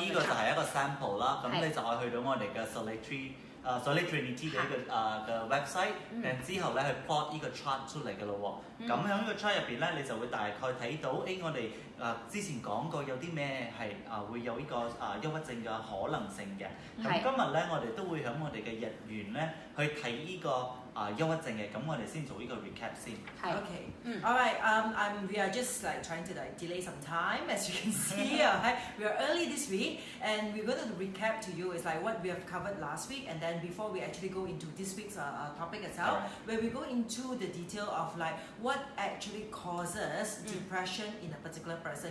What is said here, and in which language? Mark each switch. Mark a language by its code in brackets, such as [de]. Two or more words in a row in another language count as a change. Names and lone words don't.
[yue] 呢個就係一個 sample 啦，咁你就可以去到我哋嘅 Astrology 嘅一個嘅 website， 然之後咧去 plot 呢個 chart 出嚟嘅咯喎。咁喺呢個 chart 入邊咧，你就會大概睇到，我哋之前講過有啲咩係會有呢個憂鬱症嘅可能性嘅。咁今日咧，我哋都會喺我哋嘅日元咧去睇呢個憂鬱症嘅。咁我哋先做呢個 recap 先。 [en] Okay. All right. We are just trying to delay some time, as you can see. We are early this week, and we're going to recap to you is what we have covered last week, and then before we actually go into this week's topic itself, where we go into the detail of what actually causes depression in a particular person.